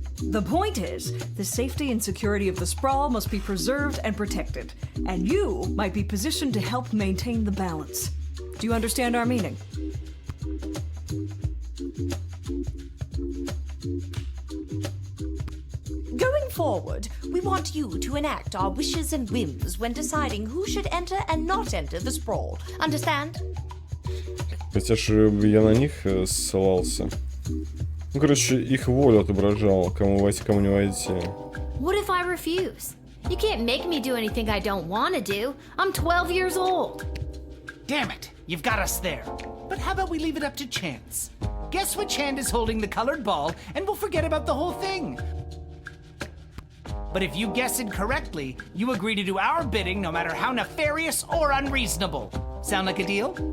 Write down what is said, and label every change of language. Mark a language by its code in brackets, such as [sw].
[en] The point is, the safety and security of the sprawl must be preserved and protected, and you might be positioned to help maintain the balance. Do you understand our meaning? Going forward, we want you to enact our wishes and whims when deciding who should enter and not enter the sprawl. Understand? [ru] Хотя же я на них ссылался. Ну, короче, их волю отображал, кому войти, кому не войти. [en] What if I refuse? You can't make me do anything I don't want to do. I'm 12 years old. Damn it, you've got us there. But how about we leave it up to chance? Guess which hand is holding the colored ball, and we'll forget about the whole thing. But if you guess it correctly, you agree to do our bidding no matter how nefarious or unreasonable. Sound like a deal?